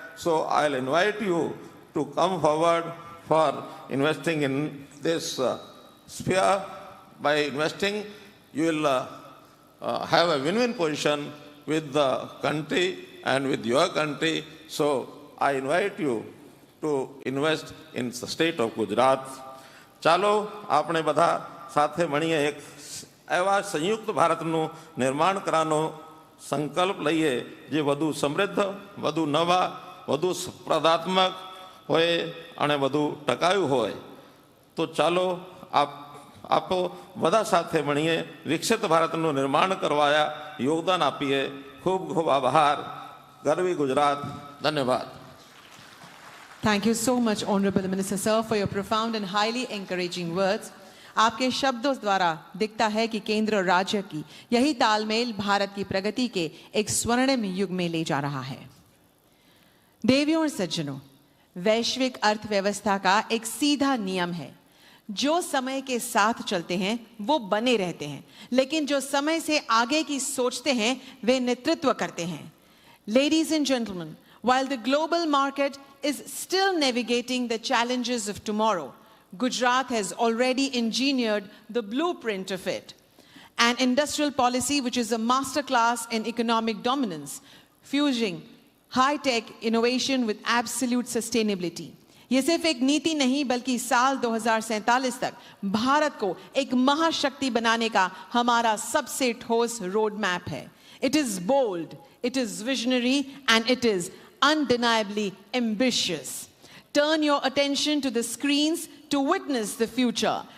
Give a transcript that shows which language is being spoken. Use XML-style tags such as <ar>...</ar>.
<en>So I'll invite you to come forward for investing in this sphere. By investing, you will have a win-win position with the country and with your country. So I invite you to invest in the state of Gujarat.</en> <gu>ચાલો આપણે બધા સાથે મળીએ એક એવા સંયુક્ત ભારતનું નિર્માણ કરવાનો સંકલ્પ લઈએ જે વધુ સમૃદ્ધ, વધુ નવા, વધુ સ્પર્ધાત્મક હોય અને વધુ ટકાઉ હોય. તો ચાલો આપો બધા સાથે મળીએ વિકસિત ભારતનું નિર્માણ કરવાયા યોગદાન આપીએ. ખૂબ ખૂબ આભાર. ગરવી ગુજરાત. ધન્યવાદ.</gu> <en>Thank you so much, Honorable Minister Sir, for your profound and highly encouraging words.</en> <hi>आपके शब्दों द्वारा दिखता है कि केंद्र और राज्य की यही तालमेल भारत की प्रगति के एक स्वर्णिम युग में ले जा रहा है. देवियों और सज्जनों, वैश्विक अर्थव्यवस्था का एक सीधा नियम है, जो समय के साथ चलते हैं वो बने रहते हैं, लेकिन जो समय से आगे की सोचते हैं वे नेतृत्व करते हैं.</hi> <en>Ladies and gentlemen, while the global market is still navigating the challenges of tomorrow, Gujarat has already engineered the blueprint of it. An industrial policy which is a masterclass in economic dominance, fusing high-tech innovation with absolute sustainability.</en> <hi>ये सिर्फ एक नीति नहीं बल्कि साल 2047 तक भारत को एक महाशक्ति बनाने का हमारा सबसे ठोस रोड मैप है.</hi> <en>It is bold, it is visionary, and it is undeniably ambitious. Turn your attention to the screens to witness the future.</en>